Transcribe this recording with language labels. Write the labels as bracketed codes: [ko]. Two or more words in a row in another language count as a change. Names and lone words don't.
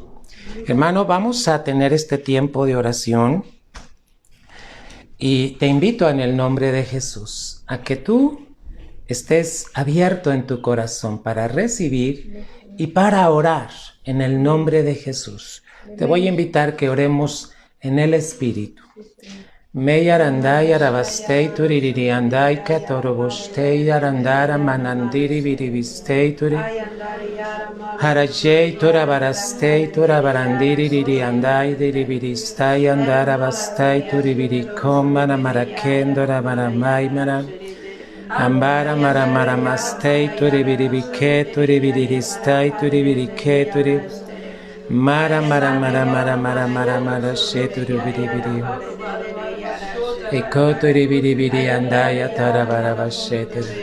[es] Hermano, vamos a tener este tiempo de oración y te invito en el nombre de Jesús a que tú estés abierto en tu corazón para recibir y para orar en el nombre de Jesús. Te voy a invitar que oremos en el Espíritu. Meyarandai arabastei tuririri andai katorobostei arandara manandiri virivistei turi harajei turabarastei turabarandiri riri andai diriviristai andara bastai turivirikom manamarakendora manamai manam ambara maramarastei turivirivike turiviristai turivirike turi mara she turiviriviri Ekoturi biri andaya tarabara bashetari.